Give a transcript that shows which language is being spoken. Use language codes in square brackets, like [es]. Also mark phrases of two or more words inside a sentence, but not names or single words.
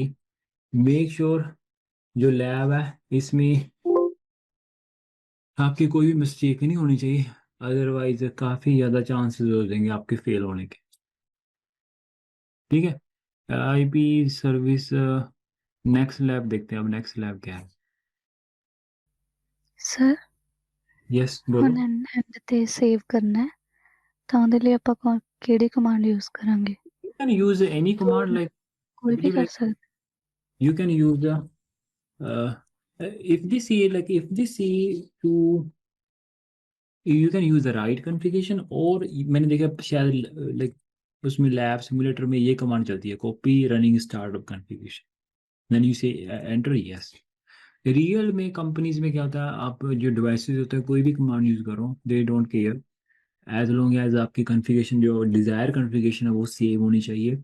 [en] make sure [hi] जो लैब है इसमें आपकी कोई भी मिस्टेक नहीं होनी चाहिए। अदरवाइज काफ़ी ज़्यादा चांसेस हो जाएंगे आपके फेल होने के। ठीक है, [en] IP service next lab [hi] देखते हैं। अब [en] next lab [hi] क्या है? [pa] ਸਰ [hi] यस [pa] ਹੁਣ [hi] बोलो। [pa] ਐਂਡ ਤੇ ਸੇਵ ਕਰਨਾ ਹੈ ਤਾਂ ਉਹਦੇ ਲਈ ਆਪਾਂ ਕਿਹੜੀ [en] command use [pa] ਕਰਾਂਗੇ? [en] You can use any command like, [pa] ਕੋਈ ਵੀ ਕਰ ਸਕਦੇ? [en] you can use the if they see like if they see to you can use the right configuration, [hi] और मैंने देखा शायद लाइक उसमें [en] lab simulator [hi] में ये कमांड चलती है, [en] copy running startup configuration, then you say enter yes. [hi] रियल में कंपनीज में क्या होता है, आप जो डिवाइसेस होते हैं कोई भी कमांड यूज करो, [en] they don't care as long as [hi] आपकी कॉन्फ़िगरेशन जो [en] desire configuration [hi] है वो सेम होनी चाहिए।